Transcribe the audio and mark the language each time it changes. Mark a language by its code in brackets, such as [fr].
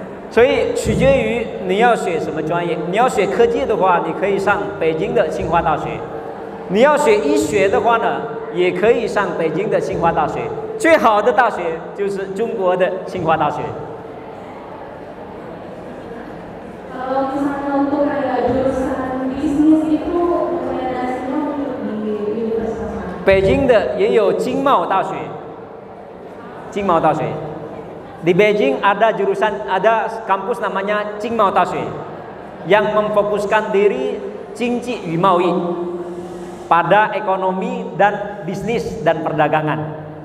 [zh] 所以取决于你要学什么专业。你要学科技的话，你可以上北京的清华大学；你要学医学的话呢，也可以上北京的清华大学。最好的大学就是中国的清华大学。 [id] Kalau misalnya untuk kayak jurusan bisnis itu rekomendasinya untuk di universitas mana? [zh] 北京的也有经贸大学，经贸大学。 [id] Di Beijing ada kampus namanya Qingmao Daxue yang memfokuskan diri Jingji [zh] 与贸易 [id] pada ekonomi dan bisnis dan perdagangan.